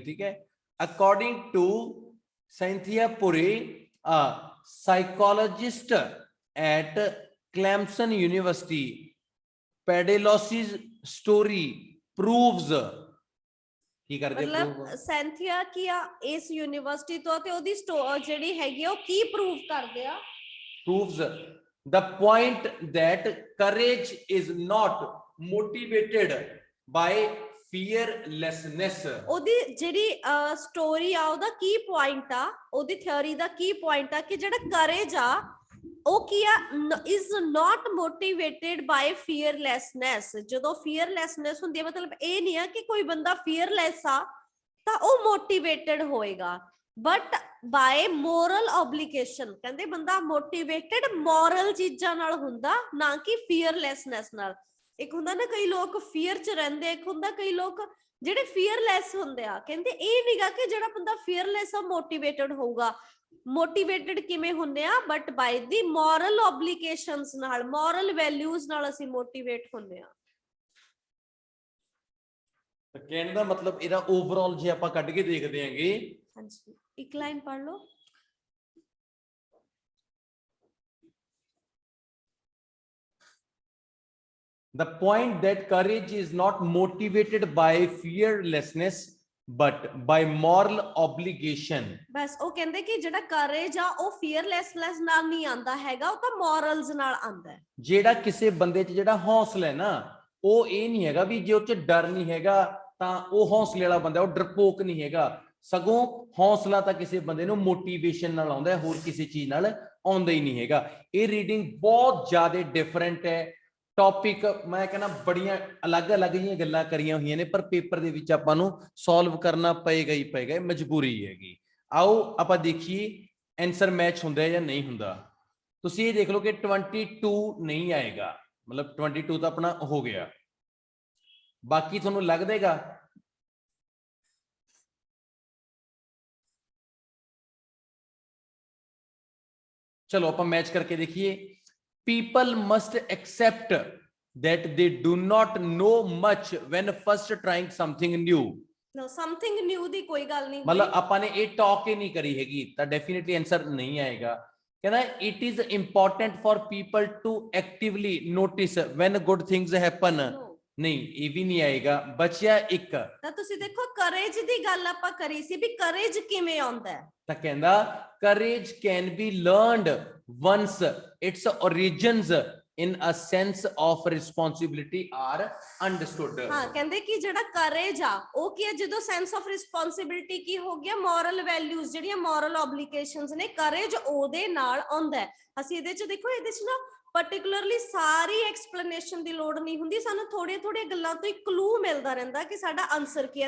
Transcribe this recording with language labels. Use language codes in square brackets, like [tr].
[pa] ਠੀਕ ਹੈ, [en] According to Cynthia Pury, psychologist at Clemson University, ਪੈਡੇਲੋਸਿਸ story proves. [pa] ਕੀ ਕਰਦੇ? ਮਤਲਬ ਸੈਂਥੀਆ ਕੀ ਆ ਇਸ ਯੂਨੀਵਰਸਿਟੀ ਤੋਂ, ਤੇ ਉਹਦੀ ਜਿਹੜੀ ਹੈਗੀ ਉਹ ਕੀ ਪ੍ਰੂਵ ਕਰਦੇ ਆ? [en] proves the point that courage is not motivated by fearlessness. [pa] ਉਹਦੀ ਜਿਹੜੀ ਸਟੋਰੀ ਆ, ਉਹਦਾ ਕੀ ਪੁਆਇੰਟ ਆ, ਉਹਦੀ ਥਿਉਰੀ ਦਾ ਕੀ ਪੁਆਇੰਟ ਆ ਕਿ ਜਿਹੜਾ ਕਰੇਜ ਆ ਉਹ ਕੀ ਆ? [en] is not motivated by fearlessness. [pa] ਜਦੋਂ fearlessness ਹੁੰਦੀ ਹੈ, ਮਤਲਬ ਇਹ ਨਹੀਂ ਆ ਕਿ ਕੋਈ ਬੰਦਾ fearless ਆ ਤਾਂ ਉਹ motivated ਹੋਏਗਾ, [en] but by moral obligation. [pa] ਕਹਿੰਦੇ ਬੰਦਾ motivated moral ਚੀਜ਼ਾਂ ਨਾਲ ਹੁੰਦਾ, ਨਾ ਕਿ fearlessness ਨਾਲ। ਇੱਕ ਹੁੰਦਾ ਨਾ ਕਈ ਲੋਕ fear ਚ ਰਹਿੰਦੇ, ਇੱਕ ਹੁੰਦਾ ਕਈ ਲੋਕ ਜਿਹੜੇ fearless ਹੁੰਦੇ ਆ। ਕਹਿੰਦੇ ਇਹ ਨਹੀਂਗਾ ਕਿ ਜਿਹੜਾ ਬੰਦਾ fearless ਆ motivated ਹੋਊਗਾ। ਮੋਟੀਵੇਟਡ ਕਿਵੇਂ ਹੁੰਦੇ ਆ? [en] but by the moral obligations [pa] ਨਾਲ, ਮੋਰਲ ਵੈਲਿਊਜ਼ ਨਾਲ ਅਸੀਂ ਮੋਟੀਵੇਟ ਹੁੰਦੇ ਆ। ਤਾਂ ਕਹਿਣ ਦਾ ਮਤਲਬ ਇਹਦਾ ਓਵਰਆਲ ਜੇ ਆਪਾਂ ਕੱਢ ਕੇ ਦੇਖਦੇ ਆਂਗੇ, ਹਾਂਜੀ ਇੱਕ ਲਾਈਨ ਪੜ੍ਹ ਲਓ। [en] The point that courage is not motivated by fearlessness but by moral obligation. [pa] ਬਸ ਉਹ ਕਹਿੰਦੇ ਕਿ ਜਿਹੜਾ ਕਰੇਜ ਆ ਉਹ ਫੀਅਰਲੈਸਨੈਸ ਨਾਲ ਨਹੀਂ ਆਂਦਾ ਹੈਗਾ, ਉਹ ਤਾਂ ਮੋਰਲਸ ਨਾਲ ਆਂਦਾ ਹੈ। ਜਿਹੜਾ ਕਿਸੇ ਬੰਦੇ 'ਚ ਜਿਹੜਾ ਹੌਸਲਾ ਹੈ ਨਾ, ਉਹ ਇਹ ਨਹੀਂ ਹੈਗਾ ਵੀ ਜੇ ਉਹ 'ਚ ਡਰ ਨਹੀਂ ਹੈਗਾ ਤਾਂ ਉਹ ਹੌਸਲੇ ਵਾਲਾ ਬੰਦਾ, ਉਹ ਡਰਪੋਕ ਨਹੀਂ ਹੈਗਾ। ਸਗੋਂ ਹੌਸਲਾ ਤਾਂ ਕਿਸੇ ਬੰਦੇ ਨੂੰ ਮੋਟੀਵੇਸ਼ਨ ਨਾਲ ਆਉਂਦਾ ਹੈ, ਹੋਰ ਕਿਸੇ ਚੀਜ਼ ਨਾਲ ਆਉਂਦਾ ਹੀ ਨਹੀਂ ਹੈਗਾ। ਇਹ ਰੀਡਿੰਗ ਬਹੁਤ ਜ਼ਿਆਦਾ ਡਿਫਰੈਂਟ ਹੈ। ਟੌਪਿਕ ਮੈਂ ਕਹਿੰਦਾ ਬੜੀਆਂ ਅਲੱਗ-ਅਲੱਗ ਜਿਹੀਆਂ ਗੱਲਾਂ ਕਰੀਆਂ ਹੋਈਆਂ ਨੇ, ਪਰ ਪੇਪਰ ਦੇ ਵਿੱਚ ਆਪਾਂ ਨੂੰ ਸੋਲਵ ਕਰਨਾ ਪਏਗਾ ਹੀ ਪਏਗਾ, ਇਹ ਮਜਬੂਰੀ ਹੈਗੀ। ਆਓ ਆਪਾਂ ਦੇਖੀਏ ਆਨਸਰ ਮੈਚ ਹੁੰਦਾ ਹੈ ਜਾਂ ਨਹੀਂ ਹੁੰਦਾ। ਤੁਸੀਂ ਇਹ ਦੇਖ ਲਓ ਕਿ 22 ਨਹੀਂ ਆਏਗਾ, ਮਤਲਬ 22 ਤਾਂ ਆਪਣਾ ਹੋ ਗਿਆ। ਬਾਕੀ ਤੁਹਾਨੂੰ ਲੱਗ ਦੇਗਾ? ਚਲੋ ਆਪਾਂ ਮੈਚ ਕਰਕੇ ਦੇਖੀਏ। [en] People must accept that they do not know much when first trying something new. Know something new [pa] ਦੀ ਕੋਈ ਗੱਲ ਨਹੀਂ, ਮਤਲਬ ਆਪਾਂ ਨੇ ਇਹ ਟਾਕ ਹੀ ਨਹੀਂ ਕਰੀ ਹੈਗੀ, ਤਾਂ ਡੈਫੀਨਿਟਲੀ ਆਨਸਰ ਨਹੀਂ ਆਏਗਾ। ਕਹਿੰਦਾ [en] It is important for people to actively notice when good things happen. [pa] ਨਹੀਂ, ਇਹ ਵੀ ਨਹੀਂ ਆਏਗਾ। ਬਚਿਆ ਇੱਕ। ਤਾਂ ਤੁਸੀਂ ਦੇਖੋ ਕਰੇਜ ਦੀ ਗੱਲ ਆਪਾਂ ਕਰੀ ਸੀ ਵੀ ਕਰੇਜ ਕਿਵੇਂ ਆਉਂਦਾ ਹੈ, ਤਾਂ ਕਹਿੰਦਾ [en] courage can be learned once its origins in a sense of responsibility are understood. [pa] ਹਾਂ ਕਹਿੰਦੇ ਕਿ ਜਿਹੜਾ ਕਰੇਜ ਆ ਉਹ ਕੀ ਹੈ, ਜਦੋਂ [en] sense of responsibility [pa] ਕੀ ਹੋ ਗਿਆ, ਮੋਰਲ ਵੈਲਿਊਜ਼ ਜਿਹੜੀਆਂ ਮੋਰਲ ਆਬਲੀਗੇਸ਼ਨਸ ਨੇ, ਕਰੇਜ ਉਹਦੇ ਨਾਲ ਆਉਂਦਾ ਹੈ। ਅਸੀਂ ਇਹਦੇ ਚ ਦੇਖੋ, ਇਹਦੇ ਚ ਨਾ ਪਾਰਟਿਕੂਲਰਲੀ ਸਾਰੀ ਐਕਸਪਲੇਨੇਸ਼ਨ ਦੀ ਲੋੜ ਨਹੀਂ ਹੁੰਦੀ, ਸਾਨੂੰ ਥੋੜੀਆਂ ਗੱਲਾਂ ਤੋਂ ਹੀ ਕਲੂ ਮਿਲਦਾ ਰਹਿੰਦਾ ਕਿ ਸਾਡਾ ਆਨਸਰ ਕੀ ਹੈ।